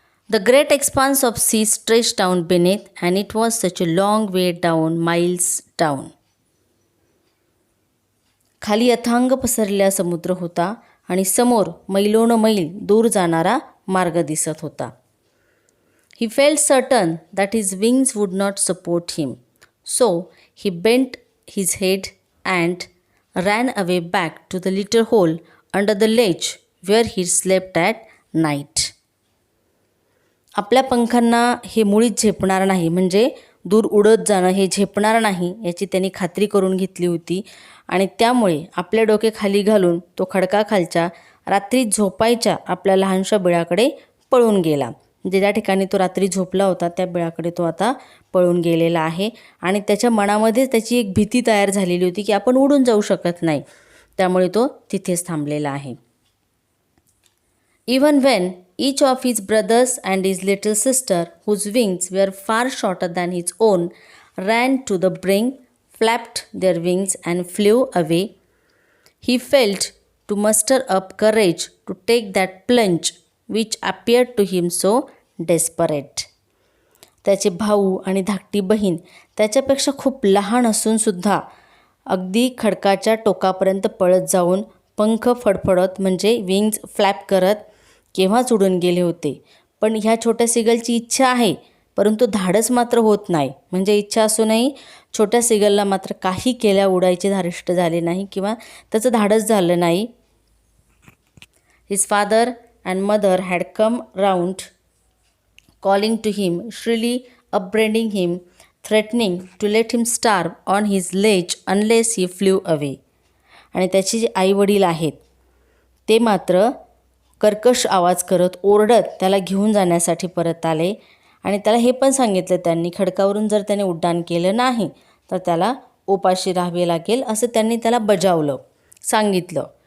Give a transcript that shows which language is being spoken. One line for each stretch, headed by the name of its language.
English: The great expanse of sea stretch down beneath and it was such a long way down, miles down.
Marathi: खाली अथांग पसरलेला समुद्र होता आणि समोर मैलोन मैल दूर जाणारा मार्ग दिसत होता.
English: He felt certain that his wings would not support him. So he bent his head and ran away back to the little hole under the ledge where he slept at night.
Marathi: आपल्या पंखांना हे मुळीच झेपणार नाही, म्हणजे दूर उडत जाणं हे झेपणार नाही याची त्यांनी खात्री करून घेतली होती आणि त्यामुळे आपले डोके खाली घालून तो खडकाखालच्या रात्री झोपायच्या आपल्या लहानशा बिळाकडे पळून गेला. म्हणजे ज्या ठिकाणी तो रात्री झोपला होता त्या बिळाकडे तो आता पळून गेलेला आहे आणि त्याच्या मनामध्ये त्याची एक भीती तयार झालेली होती की आपण उडून जाऊ शकत नाही, त्यामुळे तो तिथेच थांबलेला आहे.
English: Even when each of his brothers and his little sister, whose wings were far shorter than his own, ran to the brink, flapped their wings and flew away, he felt to muster up courage to take that plunge which appeared to him so desperate.
Marathi: त्याचे भाऊ आणि धाकटी बहीण त्याच्यापेक्षा खूप लहान असूनसुद्धा अगदी खडकाच्या टोकापर्यंत पळत जाऊन पंख फडफडत म्हणजे विंग्स फ्लॅप करत केव्हाच उडून गेले होते. पण ह्या छोट्या सिगलची इच्छा आहे, परंतु धाडस मात्र होत नाही. म्हणजे इच्छा असूनही छोट्या सिगलला मात्र काही केल्या उडायचे धारिष्ट झाले नाही किंवा त्याचं धाडस झालं नाही.
English: His father and mother had come round, calling to him, shrilly upbraiding him, threatening to let him starve on his ledge unless he flew away.
Marathi: आणि त्याचे जे आई वडील आहेत ते मात्र कर्कश आवाज करत ओरडत त्याला घेऊन जाण्यासाठी परत आले आणि त्याला हे पण सांगितलं त्यांनी, खडकावरून जर त्याने उड्डाण केलं नाही तर त्याला उपाशी राहावे लागेल असं त्यांनी त्याला बजावलं, सांगितलं.